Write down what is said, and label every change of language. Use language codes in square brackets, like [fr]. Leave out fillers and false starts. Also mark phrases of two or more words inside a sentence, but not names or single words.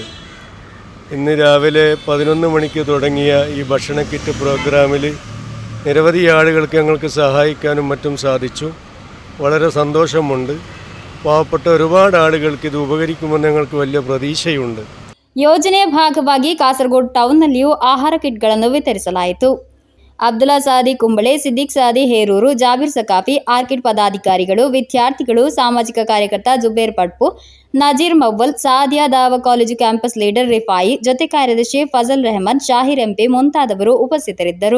[ml] ഇന്ന് രാവിലെ 11 മണിക്ക് തുടങ്ങിയ ഈ ഭക്ഷണ കിറ്റ് പ്രോഗ്രാമിൽ നിരവധി ആളുകൾക്ക് ഞങ്ങൾക്ക് സഹായിക്കാനും മറ്റും സാധിച്ചു. വളരെ സന്തോഷമുണ്ട്. പാവപ്പെട്ട ഒരുപാട് ആളുകൾക്ക് ഇത് ഉപകരിക്കുമെന്ന് ഞങ്ങൾക്ക് വലിയ ಪ್ರತೀಕ್ಷೆಯುಂಟು. [kn] ಯೋಜನೆಯ ಭಾಗವಾಗಿ ಕಾಸರಗೋಡು ಟೌನ್ನಲ್ಲಿಯೂ ಆಹಾರ ಕಿಟ್ಗಳನ್ನು ವಿತರಿಸಲಾಯಿತು. ಅಬ್ದುಲ್ಲಾ ಸಾದಿ ಕುಂಬಳೆ, ಸಿದ್ದಿಕ್ ಸಾದಿ ಹೇರೂರು, ಜಾಬೀರ್ ಸಕಾಫಿ, ಆರ್ಕಿಡ್ ಪದಾಧಿಕಾರಿಗಳು, ವಿದ್ಯಾರ್ಥಿಗಳು, ಸಾಮಾಜಿಕ ಕಾರ್ಯಕರ್ತ ಜುಬೇರ್ ಪಟ್ಪು, ನಜೀರ್ ಮವ್ವಲ್, ಸಾದಿಯಾ ದಾವಾ ಕಾಲೇಜು ಕ್ಯಾಂಪಸ್ ಲೀಡರ್ ರಿಫಾಯಿ, ಜೊತೆ ಕಾರ್ಯದರ್ಶಿ ಫಜಲ್ ರೆಹಮಾನ್, ಶಾಹಿರ್ ಎಂಪಿ ಮುಂತಾದವರು ಉಪಸ್ಥಿತರಿದ್ದರು.